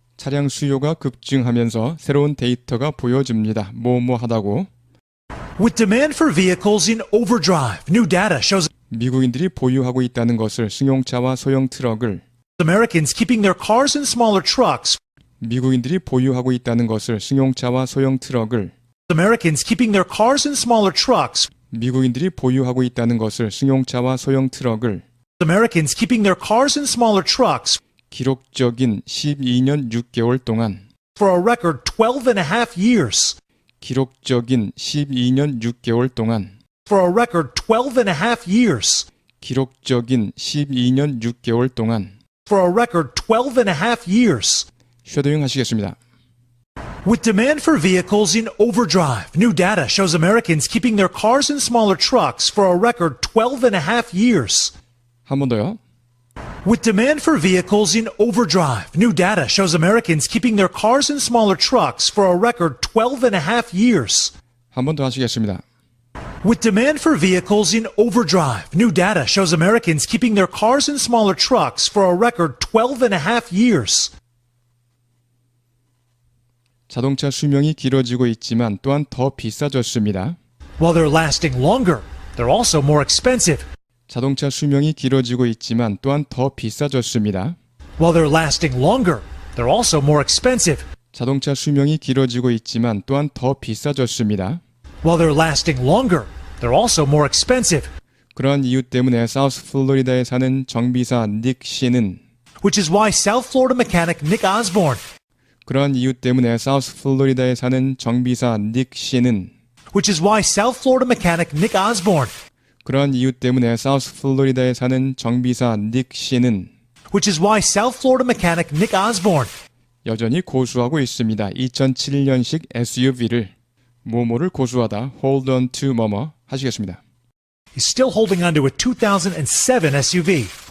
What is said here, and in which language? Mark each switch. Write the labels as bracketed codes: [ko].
[ko] 차량 수요가 급증하면서 새로운 데이터가 보여집니다. 뭐뭐하다고. [en] With demand for vehicles in overdrive, new data shows [ko] 미국인들이 보유하고 있다는 것을 승용차와 소형 트럭을 [en] Americans keeping their cars and smaller trucks. [ko] 미국인들이 보유하고 있다는 것을 승용차와 소형 트럭을 [en] Americans keeping their cars and smaller trucks. [ko] 미국인들이 보유하고 있다는 것을 승용차와 소형 트럭을 [en] Americans keeping their cars and smaller trucks [ko] 기록적인 12년 6개월 동안 [en] for a record 12 and a half years. [ko] 기록적인 12년 6개월 동안 [en] For a record 12 and a half years. [ko] 기록적인 12년 6개월 동안 [en] For a record 12 and a half years. [ko] 쉐도잉 하시겠습니다. [en] With demand for vehicles in overdrive, new data shows Americans keeping their cars and smaller trucks for a record 12 and a half years. [ko] 한 번 더요. [en] With demand for vehicles in overdrive, new data shows Americans keeping their cars and smaller trucks for a record 12 and a half years. [ko] 한 번 더 하시겠습니다. [en] With demand for vehicles in overdrive, new data shows Americans keeping their cars and smaller trucks for a record 12 and a half years. [ko] 자동차 수명이 길어지고 있지만 또한 더 비싸졌습니다. [en] While they're lasting longer, they're also more expensive. [ko] 자동차 수명이 길어지고 있지만 또한 더 비싸졌습니다. [en] While they're lasting longer, they're also more expensive. [ko] 자동차 수명이 길어지고 있지만 또한 더 비싸졌습니다. [en] While they're lasting longer, they're also more expensive. [ko] 그러한 이유 때문에 사우스 플로리다에 사는 정비사 닉 씨는 [en] Which is why South Florida mechanic Nick Osborne, [ko] 그러한 이유 때문에 사우스 플로리다에 사는 정비사 닉 씨는 [en] which is why South Florida mechanic Nick Osborne, [ko] 그러한 이유 때문에 사우스 플로리다에 사는 정비사 닉 씨는 [en] which is why South Florida mechanic Nick Osborne [ko] 여전히 고수하고 있습니다. 2007년식 SUV를 뭐뭐를 고수하다 [en] hold on to [ko] 뭐뭐 하시겠습니다. [en] is still holding onto a 2007 SUV.